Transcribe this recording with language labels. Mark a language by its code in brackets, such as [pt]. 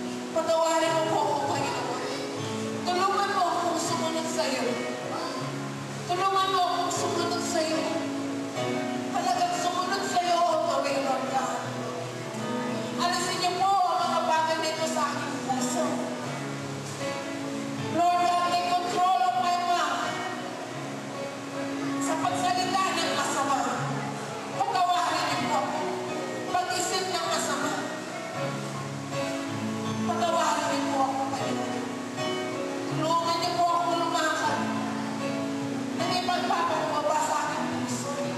[tl] Patawarin mo po ako, Panginoon. Tulungan mo akong sumunod sa iyo. Tulungan mo akong sumunod sa iyo. Halagang sumunod sa iyo [en] all the way, [tl] Lord God. Alisin niyo po ang mga bagay nito sa aking puso. [en] Lord God, take control of my mouth. [tl] Sa pagsalita ng masama, patawarin niyo po ako. Pag-isip ng masama, patawarin niyo po ako, Panginoon. Tulungan niyo po ako lumakad. Hindi magpapababa sa aking puso.